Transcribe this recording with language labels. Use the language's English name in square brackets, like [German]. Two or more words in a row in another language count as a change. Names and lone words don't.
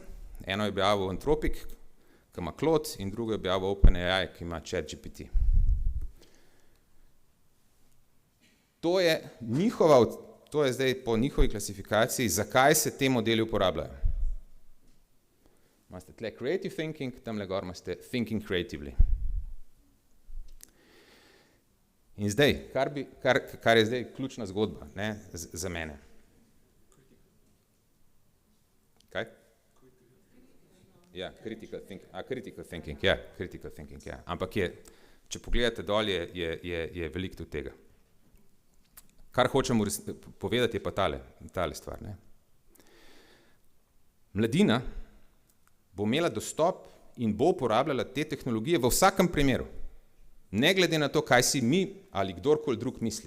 [Slovenian] Eno je objavil Anthropic, ki ima Claude, in drugo je objavil OpenAI, ki ima ChatGPT. To je zdaj po njihovi klasifikaciji, zakaj se te modeli uporabljajo. Imate tle [English] creative thinking, [Slovenian] tamle gor imate [English] thinking creatively. [Slovenian] In zdaj, kar je zdaj ključna zgodba za mene. Kaj? Ja, [English] critical thinking, [Slovenian] ja. Ampak če pogledate dol, je veliko tudi tega. Kar hočem povedati, je pa tale stvar. Mladina bo imela dostop in bo uporabljala te tehnologije v vsakem primeru, ne glede na to, kaj si mi ali kdorkoli drug misli.